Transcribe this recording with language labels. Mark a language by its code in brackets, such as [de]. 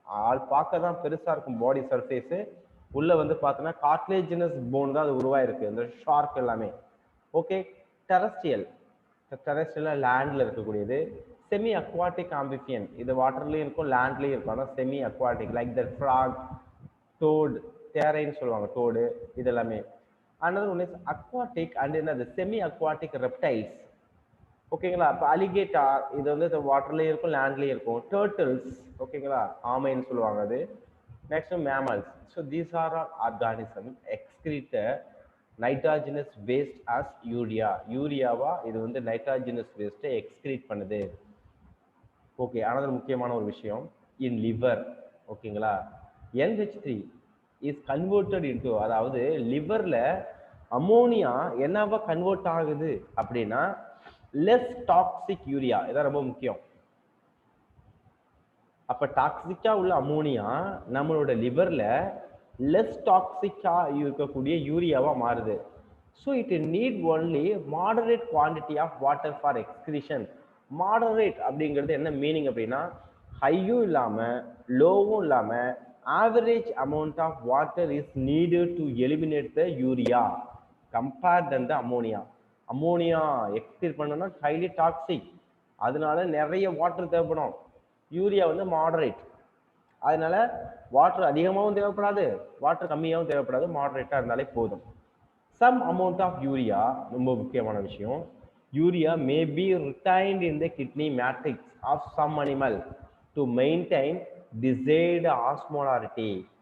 [ta] ஆள் பார்க்க தான் பெருசாக இருக்கும் பாடி சர்ஃபேஸு, உள்ள வந்து பார்த்தோன்னா கார்டிலேஜினஸ் போன் தான் அது உருவாயிருக்கு இந்த ஷார்க் எல்லாமே. Okay, terrestrial. டெரஸ்ட்ரியல் லேண்டில் இருக்கக்கூடியது. செமி அக்வாட்டிக் ஆம்பிஃபியன், இது வாட்டர்லேயும் இருக்கும் லேண்ட்லேயும் இருக்கும். ஆனால் semi aquatic like that frock, டோடு, தேரைன்னு சொல்லுவாங்க டோடு, இது எல்லாமே. [en] another one is aquatic and another semi aquatic reptiles. [ta] ஓகேங்களா? அப்போ அலிகேட்டார் இது வந்து வாட்டர்லேயும் இருக்கும் லேண்ட்லேயும் இருக்கும். டர்ட்டில்ஸ், ஓகேங்களா, ஆமைன்னு சொல்லுவாங்க அது. Next mammals. [en] So these are all organism excrete nitrogenous waste as urea. [ta] யூரியாவா இது வந்து நைட்ராஜினஸ் வேஸ்ட்டை எக்ஸ்கிரீட் பண்ணுது. ஓகே, another முக்கியமான ஒரு விஷயம் இன் லிவர். ஓகேங்களா? [en] NH3 is converted into, [ta] அதாவது லிவர்ல அமோனியா என்னவா கன்வெர்ட் ஆகுது அப்படின்னா லெஸ் டாக்ஸிக் யூரியா. இதான் ரொம்ப முக்கியம். அப்ப டாக்ஸிக்கா உள்ள அமோனியா நம்மளோட லிவர்ல லெஸ் டாக்ஸிக்கா இருக்கக்கூடிய யூரியாவா மாறுது. [en] So it need only moderate quantity of water for excretion. [ta] Moderate அப்படிங்கிறது என்ன மீனிங் அப்படின்னா ஹையும் இல்லாம லோவும் இல்லாம [en] average amount of water is needed to eliminate the urea compared than the ammonia. [ta] Ammonia excrete பண்ணணும்னா ஹைலி டாக்ஸிக், அதனால நிறைய வாட்டர் தேவைப்படும். Urea வந்து மாடரேட், அதனால வாட்டர் அதிகமாகவும் தேவைப்படாது, வாட்டர் கம்மியாகவும் தேவைப்படாது, மாடரேட்டாக இருந்தாலே போதும். [en] some amount of urea, [ta] ரொம்ப முக்கியமான விஷயம், [en] Urea may be retained in the kidney matrix of some animal to maintain desired osmolarity.